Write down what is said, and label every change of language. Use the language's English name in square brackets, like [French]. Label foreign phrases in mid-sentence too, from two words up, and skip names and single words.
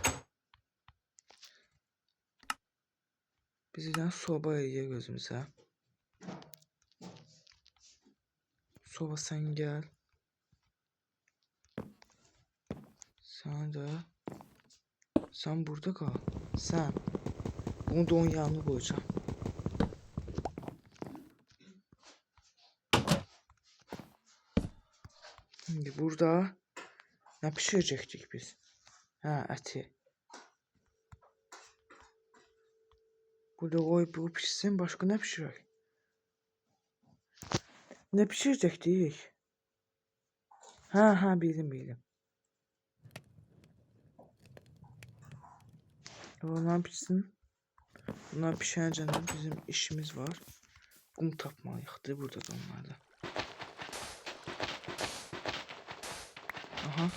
[Azerbaijani] Biz bir soba eləyək gözümüzə. Soba sən gəl. Sən də. Sən burada qal. Sən. Bunu da onun yanına qoyacağım. [Turkish] Şimdi burada ne pişirecektik biz? [Azerbaijani] Ha, əti. [Turkish] Burada koy bu pişsin, başka ne pişirək? Ne pişirecektik? Ha, [Azerbaijani] bildim. Onlar pişsin. Bunlar pişəncə bizim işimiz var. Qum tapmalıyıq burada da onlarda. Aha.